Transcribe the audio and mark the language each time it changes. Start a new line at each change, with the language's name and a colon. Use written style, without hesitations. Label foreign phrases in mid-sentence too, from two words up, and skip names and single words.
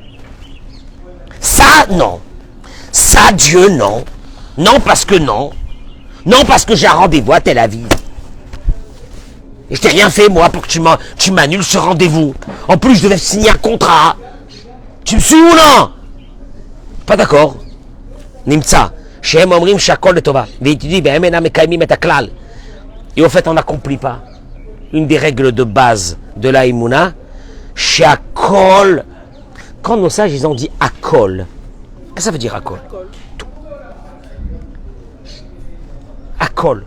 French: Ça, non. Ça, Dieu, non. Non, parce que non. Non, parce que j'ai un rendez-vous à Tel Aviv. Et je t'ai rien fait, moi, pour que tu m'annules ce rendez-vous. En plus, je devais signer un contrat. Tu me suis ou non? Pas d'accord. Nimtsa.
Hebrew: שם אומרים שהכל לטובה.
French: Et tu dis, et au fait, on n'accomplit pas une des règles de base de la Emouna. Shakol. Quand nos sages, ils ont dit akol. Qu'est-ce que ça veut dire akol? Tout. Akol.